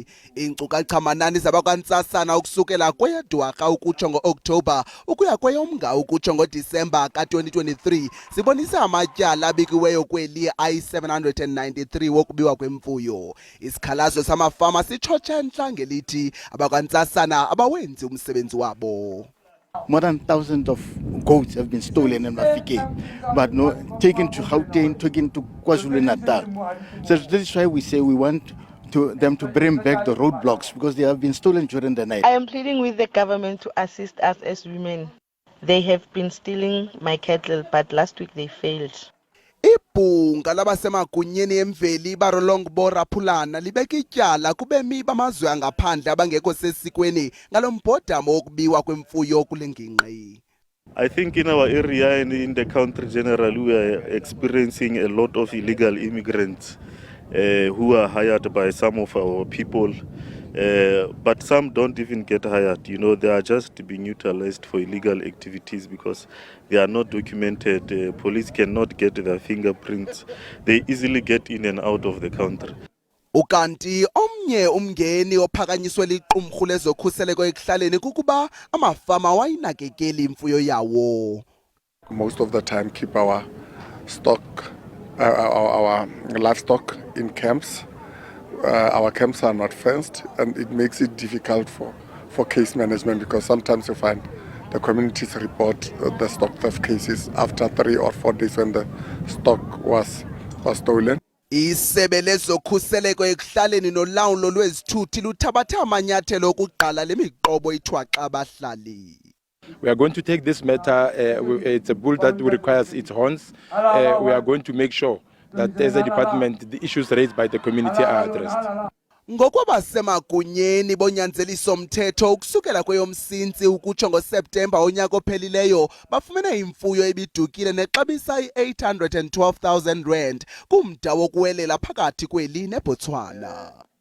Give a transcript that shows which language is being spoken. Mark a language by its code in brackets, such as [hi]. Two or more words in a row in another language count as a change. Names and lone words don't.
[xh] Iinkcukacha-manani zabakwantsasana ukusukela kweyeDwarha ukutsho ngo-Okthobha ukuya kweyomnga ukutsho ngoDisemba ka-2023 zibonisa amatyala abikiweyo kweli ayi-793 wokubiwa kwemfuyo. Isikhalazo samafama sitshotshe ngelithi abakwantsasana abawenzi umsebenzi wabo. [en] More than thousands of goats have been stolen in Mafike, but no taken to Gauteng, taken to KwaZulu-Natal. So this is why we say we want them to bring back the roadblocks because they have been stolen during the night. I am pleading with the government to assist us as women. They have been stealing my cattle, but last week they failed. [xh] Ibhunga labasemagunyeni emveli barolongbo Raphulana libeka ityala kubemi bamazwe angaphandle abangekho sesikweni ngalo mbhodamo wokubiwa kwemfuyo kule ngingqi. [en] I think in our area and in the country generally we are experiencing a lot of illegal immigrants who are hired by some of our people. But some don't even get hired, you know, they are just being utilized for illegal activities because they are not documented. Police cannot get their fingerprints. They easily get in and out of the country. [xh] Ukanti omnye umngeni ophakanyiswe liqumrhu lezokhuseleko ekuhlaleni kukuba amafama wayinakekeli imfuyo yawo. [en] Most of the time keep our stock, our livestock in camps. Our camps are not fenced and it makes it difficult for case management because sometimes you find the communities report the stock theft cases after 3 or 4 days when the stock was stolen. [xh] Isebe lezokhuseleko ekuhlaleni nolawulo lwezithuthi luthabathe amanyathelo okuqala lemiqobo ithwaxa abahlali. [en] We are going to take this matter, it's a bull that requires its horns. We are going to make sure that as a department, the issues raised by the community are addressed. [xh] Ngokwabasemagunyeni bonyanzeliso mthetho ukusukela kweyomsintsi ukutsho ngoSeptemba onyaka ophelileyo bafumene imfuyo ebidukile nexabisa i-812,000 rand kumda wokuwelela phakathi kweli neBotswana.